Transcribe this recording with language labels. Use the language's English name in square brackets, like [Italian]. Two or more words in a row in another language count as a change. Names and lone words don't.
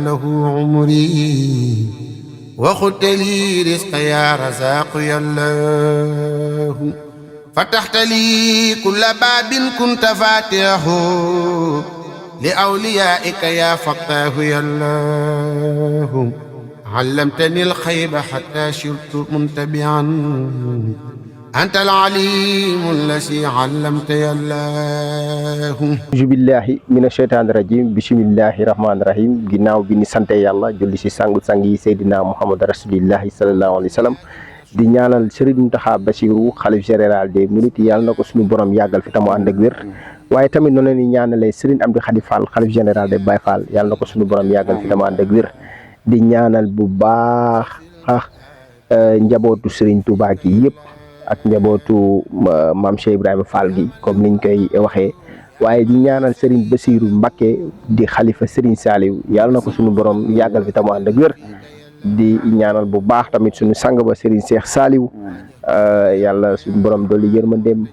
[Arabic] له عمري وخدت لي رزق يا رزاق يا الله فتحت لي كل باب كنت فاتحه لأوليائك يا فتاه يا الله علمتني الخيب حتى شرت منتبعا أنت العليم الذي علمت يا الله أعوذ بالله من الشيطان الرجيم بسم الله الرحمن الرحيم [Wolof] ginnaaw bi ni sante yàlla julli ci sangu sang yi Seydina Muhammad [Arabic] رسول الله صلى الله عليه وسلم [Wolof] di ñaanal Serigne Mountakha Bassirou xalif [French] général des [Wolof] mourides yàlla na ko suñu borom yàggal fi tamu ànd ak wér waaye tamit noonu la ñuy ñaanalee Serigne Amdi Khady Fall xalif [French] général des [Wolof] Baye Fall yàlla na ko suñu borom yàggal fi tamu ànd ak wér di ñaanal bu baax njabootu Serigne Touba gi yëpp ak njabootu maam Cheikh Ibrahima Fall gi comme niñ koy waxee waaye di ñaanal Serigne Bassirou Mbacké di xalifa Serigne Saliou yàlla na ko suñu borom yàggal fi tamu ànd ak wér di ñaanal bu baax tamit suñu sang ba Serigne Cheikh Saliou yàlla suñu borom dolli yërmandeem